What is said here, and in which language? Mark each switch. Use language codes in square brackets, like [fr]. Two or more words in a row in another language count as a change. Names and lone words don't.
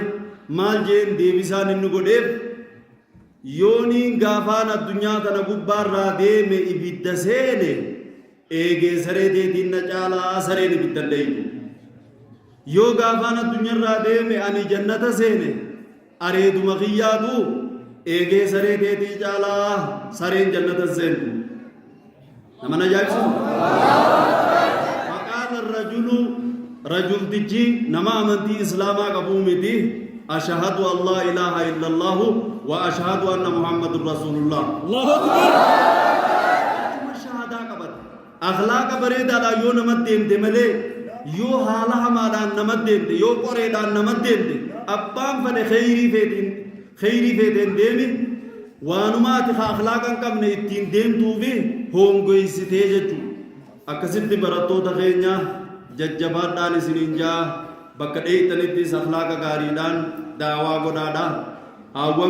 [om] maal jeen deebisaan inni godheef yooniin gaafaan addunyaa tana gubbaarraa deeme ibidda seene eegee saree teetiin na caalaa sareen ibidda leeyyu yoo gaafaan addunyaarraa deeme ani jannata seene areeduma kiyyaatu eegee saree teetii caalaa sareen jannata seentu nama ajaa'ibsu maqaan rajultichi nama amantii islaamaa qabuu miti [ar] أشهد أن لا إله إلا الله وأشهد أن محمدا رسول الله الله أكبر [om] shahadaa qabat akhlaaqa bareedaadhaan yoo nama deemte malee yoo haala hamaadhaan nama deemte yoo qoreedhaan nama deemte abbaan fedhe kheyrii feeteen deemi waanumaati akhlaaqa hin qabne ittiin deemtuufi hongoysitee jechuu akkasitti barattoota keenya jajjabaadhaan isiniin jaa bakka dheeytanittis akhlaaqa gaariidhaan daawaa godhaadha haawwan